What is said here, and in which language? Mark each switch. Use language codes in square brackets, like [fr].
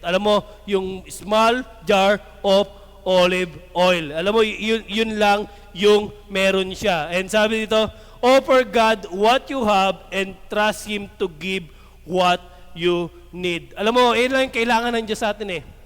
[tl] Alam mo, yung [en] small jar of olive oil. [tl] Alam mo, yun lang yung meron siya. [en] And [tl] sabi dito, [en] offer God what you have and trust Him to give what you need. [tl] Alam mo, yun lang yung kailangan ng Diyos sa atin eh.